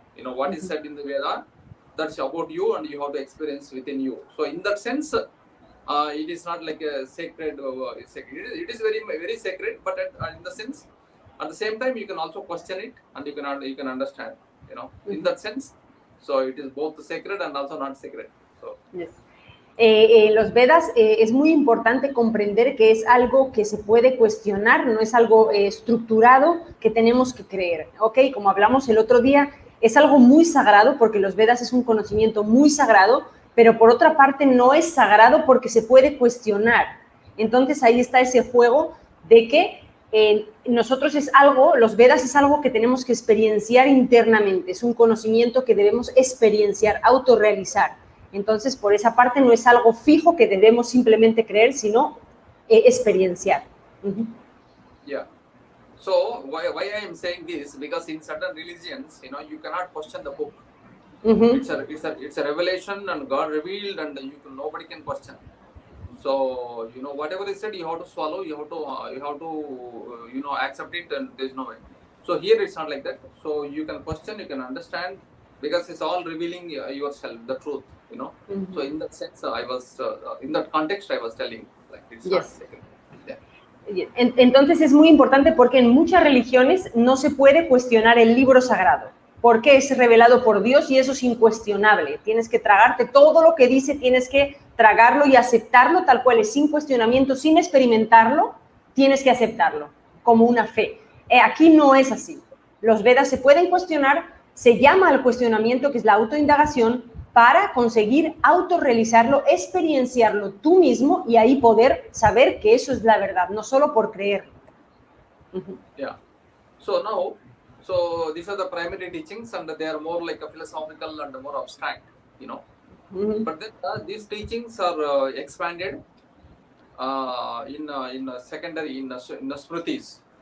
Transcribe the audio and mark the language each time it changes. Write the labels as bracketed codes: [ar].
[en] You know what is said in the Veda, that's about you, and you have to experience within you. So in that sense, it is not like a sacred. It is very very sacred, but in the sense, at the same time, you can also question it, and you can understand. You know, in that sense, so it is both sacred and also not sacred. So yes. [es] Los Vedas es muy importante comprender que es algo que se puede cuestionar, no es algo estructurado que tenemos que creer, ¿ok? Como hablamos el otro día, es algo muy sagrado porque los Vedas es un conocimiento muy sagrado, pero por otra parte no es sagrado porque se puede cuestionar. Entonces ahí está ese juego de que nosotros los Vedas es algo que tenemos que experienciar internamente, es un conocimiento que debemos experienciar, autorrealizar. Entonces, por esa parte no es algo fijo que debemos simplemente creer, sino experienciar. [en] Yeah. So why I am saying this, because in certain religions, you know, you cannot question the book. It's a revelation, and God revealed, and nobody can question. So you know, whatever is said, you have to swallow. You have to accept it, and there's no way. So here it's not like that. So you can question, you can understand, because it's all revealing yourself, the truth. You know. So in that sense, I was in that context, I was telling, like, it's not sacred. [es] Entonces es muy importante porque en muchas religiones no se puede cuestionar el libro sagrado, porque es revelado por Dios y eso es incuestionable. Tienes que tragarte todo lo que dice, tienes que tragarlo y aceptarlo tal cual es, sin cuestionamiento, sin experimentarlo, tienes que aceptarlo como una fe. Aquí no es así. Los Vedas se pueden cuestionar, se llama al cuestionamiento, que es la autoindagación, para conseguir autorrealizarlo, experienciarlo tú mismo y ahí poder saber que eso es la verdad, no solo por creerlo. [en] Yeah. So now, these are the primary teachings, and they are more like a philosophical and more abstract, you know. But then these teachings are expanded in secondary, in the Smritis.